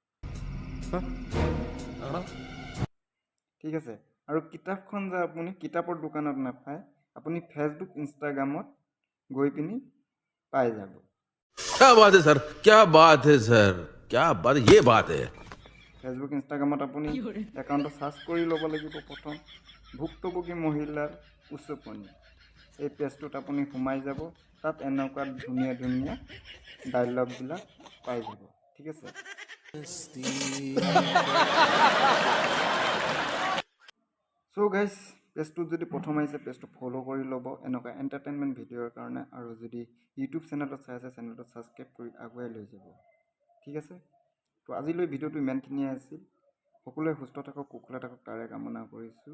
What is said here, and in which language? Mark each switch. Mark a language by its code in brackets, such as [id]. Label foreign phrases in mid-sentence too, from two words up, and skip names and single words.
[as] ঠিক আছে আৰু কিতাপখন যে আপুনি কিতাপৰ দোকানত নাপায় আপুনি ফেচবুক ইনষ্টাগ্ৰামত গৈ পিনি পাই যাব [hi] क्या बात है सर क्या बात है सर क्या बात ये बात है [as] ফেচবুক ইনষ্টাগ্ৰামত আপুনি একাউণ্টটো চাৰ্চ কৰি ল'ব লাগিব প্ৰথম ভুক্তভোগী মহিলাৰ উচ্চপনি এই পেজটোত আপুনি সোমাই যাব তাত এনেকুৱা ধুনীয়া ধুনীয়া ডাইলগবিলাক পাই যাব ঠিক আছে [en] So guys [as] পেজটোত যদি প্ৰথম আহিছে পেজটো ফ'ল' কৰি ল'ব এনেকুৱা এণ্টাৰটেইনমেণ্ট ভিডিঅ'ৰ কাৰণে আৰু যদি ইউটিউব চেনেলত চাই আছে চেনেলটো ছাবস্ক্ৰাইব কৰি আগুৱাই লৈ যাব ঠিক আছে তো আজিলৈ ভিডিঅ'টো ইমানখিনিয়ে আছিল সকলোৱে সুস্থ থাকক, কুশলে থাকক তাৰে কামনা কৰিছোঁ।